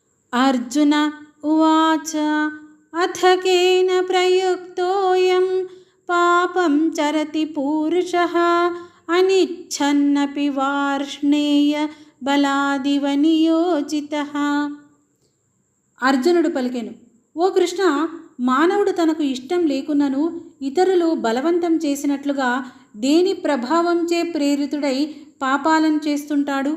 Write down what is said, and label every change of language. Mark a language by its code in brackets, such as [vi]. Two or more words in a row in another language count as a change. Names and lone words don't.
[sa] अर्जुन उवाच अथ केन प्रयुक्तोऽयं पापं चरति पूरुषः अनिच्छन्नपि वार्ष्णेय బలాదివ నియోజితః. [te] అర్జునుడు పలికెను, ఓ కృష్ణ, మానవుడు తనకు ఇష్టం లేకున్నను ఇతరులు బలవంతం చేసినట్లుగా దేని ప్రభావంచే ప్రేరితుడై పాపాలను చేస్తుంటాడు?